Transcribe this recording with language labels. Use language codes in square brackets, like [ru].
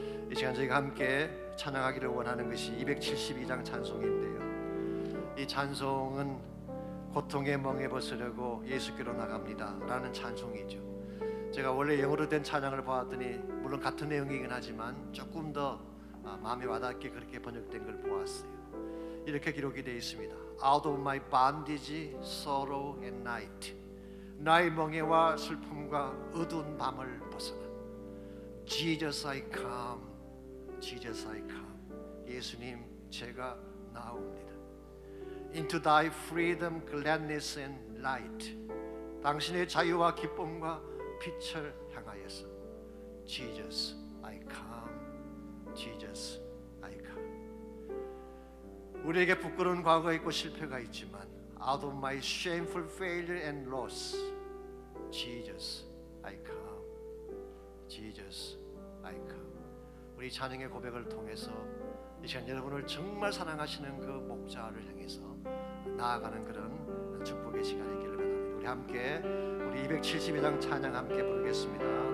[ko] 이 시간 저희가 함께 찬양하기를 원하는 것이 272장 찬송인데요, 이 찬송은 고통의 멍에 벗으려고 예수께로 나갑니다 라는 찬송이죠. 제가 원래 영어로 된 찬양을 보았더니 물론 같은 내용이긴 하지만 조금 더 마음에 와닿게 그렇게 번역된 걸 보았어요. 이렇게 기록이 되어 있습니다. [en] Out of my bondage, sorrow and night. [ko] 나의 멍에와 슬픔과 어두운 밤을 벗어나 [en] Jesus I come, Jesus I come. [ko] 예수님 제가 나옵니다. [en] Into thy freedom, gladness and light. [ko] 당신의 자유와 기쁨과 빛을 향하여서 [en] Jesus I come, Jesus I come. [ko] 우리에게 부끄러운 과거가 있고 실패가 있지만 [en] Out of my shameful failure and loss, Jesus I come, Jesus I come. [ko] 우리 찬양의 고백을 통해서 이 시간 여러분을 정말 사랑하시는 그 목자를 향해서 나아가는 그런 축복의 시간이기를 바랍니다. 우리 함께 우리 272장 찬양 함께 부르겠습니다.